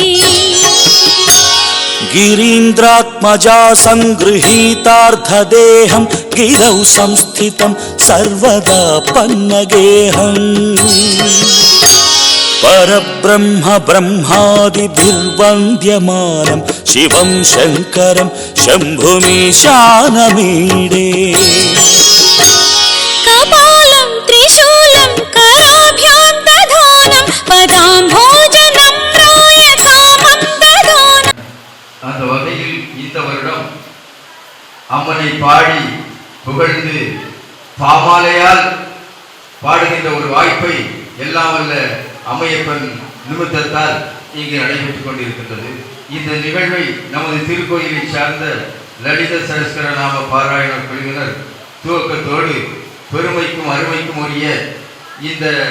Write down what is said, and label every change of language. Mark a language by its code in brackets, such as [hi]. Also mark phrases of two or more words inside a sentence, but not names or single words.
[sa] गिरीन्द्रात्मजा सङ्गृहीतार्धदेहं गिरौ संस्थितं सर्वदा पन्नगेहम् परब्रह्म ब्रह्मादिभिर्वन्द्यमानं शिवं शङ्करं शम्भुमीशानमीडे कपालं त्रिशूलं कराभ्यां दधानं पदाम्भोजनं प्रायकामं दधानम् [ta] அந்த வகையில் இந்த வருடம் அம்மனை பாடி புகழ்ந்து பாமாலையால் பாடுகின்ற ஒரு வாய்ப்பை எல்லாம் வல்ல அம்மையப்பன் நிமித்தத்தால் இங்கே நடைபெற்றுக் கொண்டிருக்கின்றது. இந்த நிகழ்வை நமது திருக்கோயிலை சார்ந்த லலித சரஸ்கர நாம பாராயண குழுவினர் துவக்கத்தோடு பெருமைக்கும் அருமைக்கும் உரிய இந்த